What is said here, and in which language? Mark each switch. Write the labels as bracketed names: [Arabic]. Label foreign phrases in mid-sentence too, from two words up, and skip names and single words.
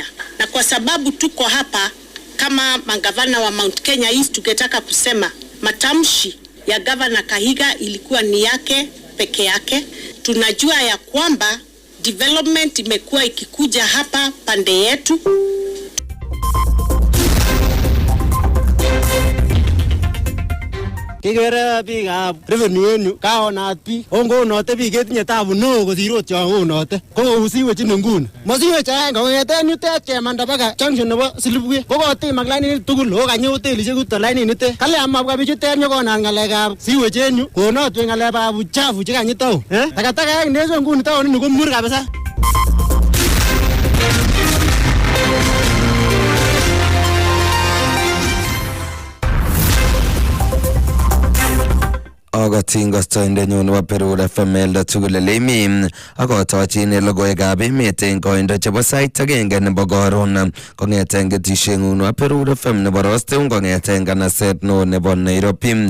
[Swahili] Na kwa sababu tuko hapa kama magavana wa Mount Kenya East, tungetaka kusema matamshi ya Governor Kahiga ilikuwa ni yake peke yake. Tunajua ya kwamba development imekuwa ikikuja hapa pande yetu. [Kalenjin] Kigere biikab revenue enu kaonat biik ongonote biik ketinye tabu neo kosir ot chon onote ko usiwech nguni mosiwech aenge kongeten yutet kemanda baka junction nebo Silibwe ko kotimak lainit tugul o kanye hotelisiek kuto lainit nitet kale amabwa bichutet nyokonat ng'alekab siwech en yu konotwech ng'alekab uchafu chekanyi town takataka neso nguni town ni ko mur kabisa. Tingostoindenyu nebo Berur FM eldo tugul elemi akotochin logoiwekab emet eng koindo chebo sait agenge nebo koron kong'eten ketisheng'ung nebo Berur FM nebo Rosteun kong'eten kanaset neo nebo Nairobi.